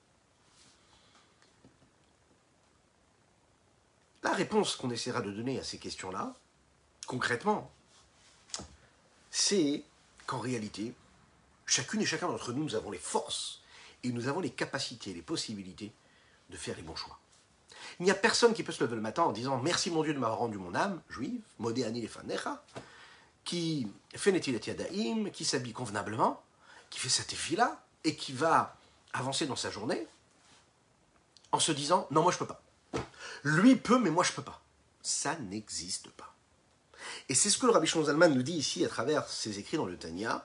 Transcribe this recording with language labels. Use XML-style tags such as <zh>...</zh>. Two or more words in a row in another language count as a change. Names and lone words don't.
<fr>La réponse qu'on essaiera de donner à ces questions-là, concrètement, c'est qu'en réalité, chacune et chacun d'entre nous, nous avons les forces et nous avons les capacités, les possibilités de faire les bons choix. Il n'y a personne qui peut se lever le matin en disant « Merci mon Dieu de m'avoir rendu mon âme juive,</fr> <he>מודה אני לפניך »,</he> <fr>qui fait</fr> <he>נטילת ידיים,</he> <fr>qui s'habille convenablement, qui fait sa tefila et qui va avancer dans sa journée en se disant « Non, moi je peux pas. Lui peut, mais moi je peux pas. » Ça n'existe pas. Et c'est ce que le Rabbi Shlomo Zalman nous dit ici à travers ses écrits dans le Tanya.</fr>